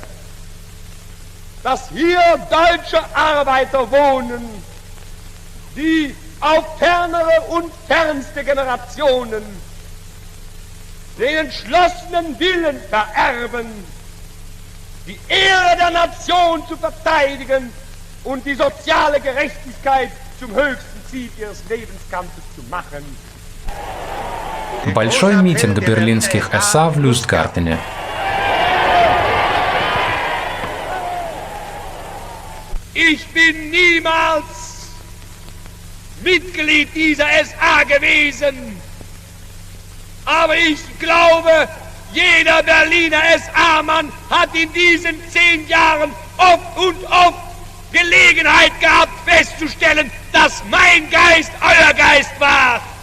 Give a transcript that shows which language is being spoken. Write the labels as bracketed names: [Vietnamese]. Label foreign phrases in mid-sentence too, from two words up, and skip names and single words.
[German] Dass hier deutsche Arbeiter wohnen, die auf fernere und fernste Generationen den entschlossenen Willen vererben, die Ehre der Nation zu verteidigen und die soziale Gerechtigkeit zum höchsten Ziel ihres Lebenskampfes zu machen. [Russian] Большой митинг берлинских СА в Люстгартене. [German] Ich bin niemals Mitglied dieser SA gewesen, aber ich glaube jeder Berliner SA-Mann hat in diesen 10 Jahren oft und oft Gelegenheit gehabt festzustellen, dass mein Geist euer Geist war.